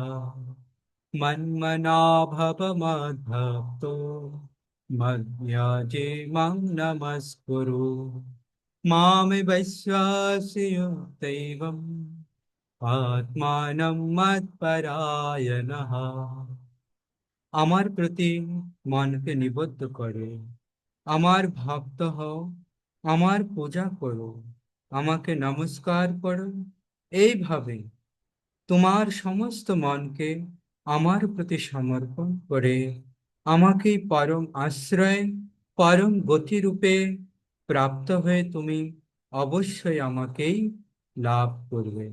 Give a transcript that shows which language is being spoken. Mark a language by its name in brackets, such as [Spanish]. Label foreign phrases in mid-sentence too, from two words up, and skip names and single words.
[Sanskrit] मन्मना भव मद्भक्तो मद्याजे मां नमस्कुरु। मामि वैश्वासि दैवम् आत्मानं मत्परायणः। [Bangla] আমার প্রতি মনকে নিবদ্ধ করো, আমার ভক্ত হও, আমার পূজা করো, আমাকে নমস্কার করো। এইভাবে তোমার সমস্ত মনকে আমার প্রতি সমর্পণ করে আমাকে পরম আশ্রয়, পরম গতিরূপে প্রাপ্ত হয়ে তুমি অবশ্যই আমাকেই লাভ করবে।